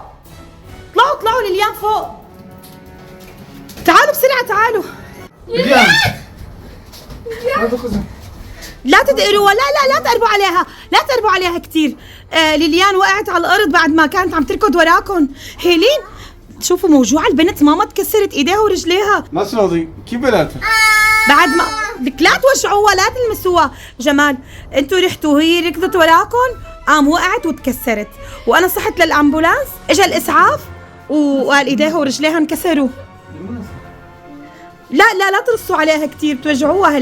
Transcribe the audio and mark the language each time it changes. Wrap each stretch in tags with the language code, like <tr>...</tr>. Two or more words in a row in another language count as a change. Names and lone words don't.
<ar>طلعوا ليليان فوق. تعالوا بسرعة تعالوا. ليليان. هذا kızım. لا تدقروا. لا تقربوا عليها كتير. ليليان وقعت على الارض بعد ما كانت عم تركض وراكم. هيلين شوفوا موجوعة البنت. ماما تكسرت ايديها ورجليها.</ar> <tr>Nasıl oldu? Kim böyle?</tr> <ar>بعد ما لك لا توجعوها لا تلمسوها. جمال انتوا رحتوا وهي ركضت وراكم قام وقعت وتكسرت وانا صحت للامبولانس. اجى الاسعاف وقال ايديها ورجليها انكسروا. لا ترصوا عليها كتير بتوجعوها.</ar>